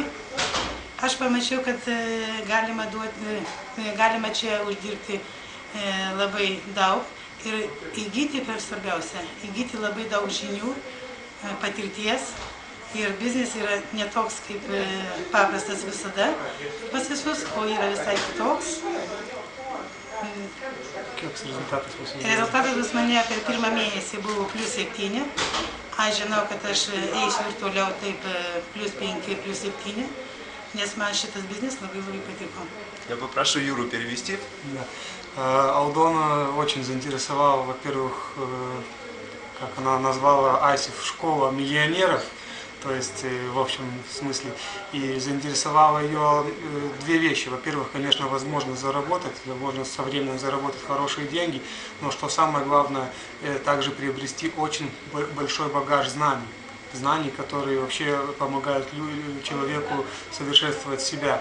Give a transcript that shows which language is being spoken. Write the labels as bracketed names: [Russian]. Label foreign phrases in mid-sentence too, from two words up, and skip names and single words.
[Lithuanian] Aš pamačiau, kad galima čia uždirbti labai daug ir įgyti, per svarbiausia, įgyti labai daug žinių, patirties ir biznis yra netoks kaip paprastas visada pas visus, o yra visai kitoks. Rezultatas pas mane per pirmą mėnesį buvo +7. Aš žinau, kad aš eisiu ir toliau taip +5, +7, nes man šitas biznis labai patiko. [Russian] Я попрошу Юру перевести. Да. Алдона очень заинтересовала, во-первых, как она назвала ISIF, школа миллионеров, то есть в общем смысле, и заинтересовала ее две вещи. Во-первых, конечно, возможность заработать, возможность со временем заработать хорошие деньги, но что самое главное, также приобрести очень большой багаж знаний, которые вообще помогают человеку совершенствовать себя.